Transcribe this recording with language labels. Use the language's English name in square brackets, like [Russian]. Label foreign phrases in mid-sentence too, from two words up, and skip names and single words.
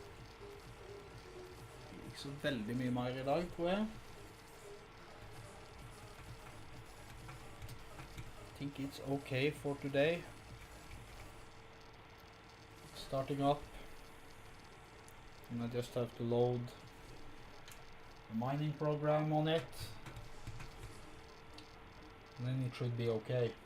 [Norwegian] Ikke så veldig mye mer i dag, tror jeg. [English] I think it's okay for today. Starting up. And I just have to load the mining program on it. And then it should be okay.